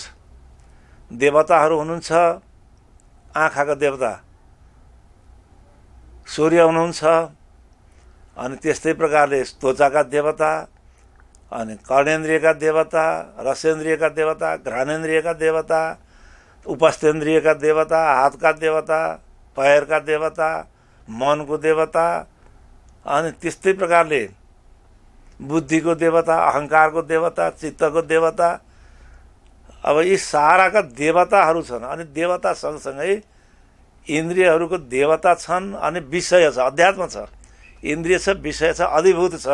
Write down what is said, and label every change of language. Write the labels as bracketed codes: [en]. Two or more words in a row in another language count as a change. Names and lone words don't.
[ne] देवताहरू हुनुहुन्छ आँखाका देवता सूर्य हुनुहुन्छ, अनि त्यस्तै प्रकारले त्वचाका देवता, अनि कर्णेन्द्रियका देवता, रसेन्द्रियका देवता, घ्राणेन्द्रियका देवता, उपस्थेन्द्रियका देवता, हातका देवता, पैरका देवता, मनको देवता, अनि त्यस्तै प्रकारले बुद्धिको देवता, अहङ्कारको देवता, चित्तको देवता। अब यी साराका देवताहरू छन्। अनि देवता सँगसँगै इन्द्रियहरूको देवता छन्, अनि विषय छ, अध्यात्म छ, इन्द्रिय छ, विषय छ, अधिभूत छ।